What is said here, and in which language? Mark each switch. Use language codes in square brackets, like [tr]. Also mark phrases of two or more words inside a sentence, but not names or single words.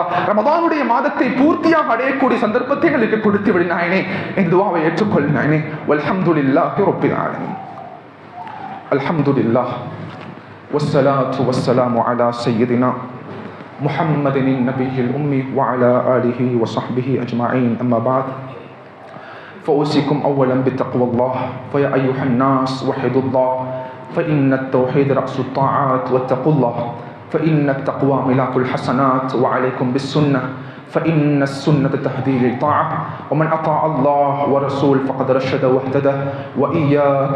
[ta] ரமதானுடைய மாதத்தை பூர்த்தியாக அடையக்கூடிய சந்தர்ப்பத்தை எங்களுக்கு கொடுத்து விடு நாயனே. இந்த துஆவை ஏற்றுக்கொள் நாயனே. [ar] والحمد لله رب العالمين. الحمد لله والصلاة والسلام على سيدنا محمد النبي الأمي وعلى آله وصحبه أجمعين. أما بعد. فأوصيكم أولا بتقوى الله فيا أيها الناس وحدوا الله فإن التوحيد رأس الطاعات واتقوا الله فإن التقوى ملاك الحسنات وعليكم بالسنة فإن السنة تهدي للطاعة ومن أطاع الله ورسول فقد رشد واهتدى وإياكم